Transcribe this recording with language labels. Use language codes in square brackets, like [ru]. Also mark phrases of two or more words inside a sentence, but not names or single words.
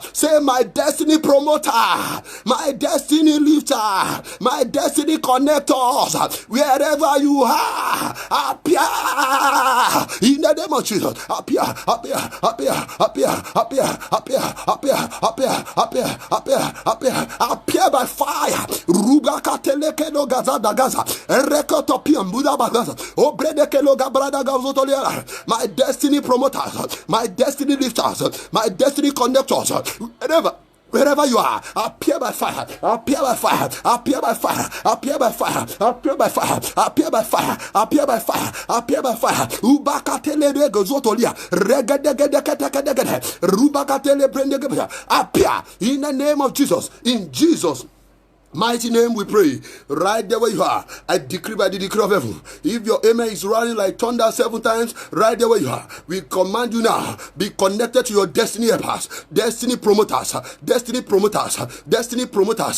[en] Say, my destiny promoter, my destiny lifter, my destiny connectors. Wherever you are, appear in the name of Jesus. Appear by fire. Rubaka telekelo gazada gaza. Rekotopiam Buddha bagaza. Obredekelo gabrada gazotoliera. My destiny promoters, my destiny lifters, my destiny connectors. Wherever you are, appear by fire, appear by fire, appear by fire, appear by fire, appear by fire, appear by fire, appear by fire, appear by fire. Ubakatele regozotolia, regadegedekadegede, rubakatele brendegebe. Appear in the name of Jesus, in Jesus' mighty name we pray. Right there where you are, I decree by the decree of heaven. If your amen is running like thunder 7 times, right there where you are, we command you now, be connected to your destiny helpers, destiny promoters, destiny promoters, destiny promoters.